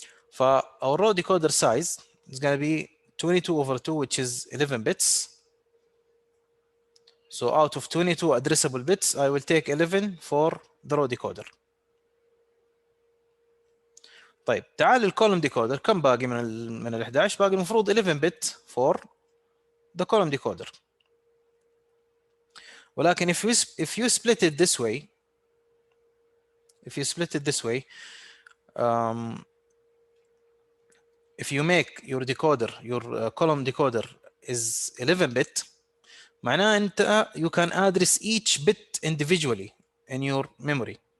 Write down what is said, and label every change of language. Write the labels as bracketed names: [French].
[English] For our row decoder size is going to be 22 over 2, which is 11 bits. So out of 22 addressable bits, I will take 11 for the row decoder. [Arabic] طيب, تعال الكولوم ديكودر كم باقي من ال 11؟ باقي المفروض 11 [English] bit for the column decoder. [Arabic] ولكن [English] if you split it this way, if you make your decoder, your column decoder is 11 bit, [Arabic] معناه انت [English] you can address each bit individually in your memory.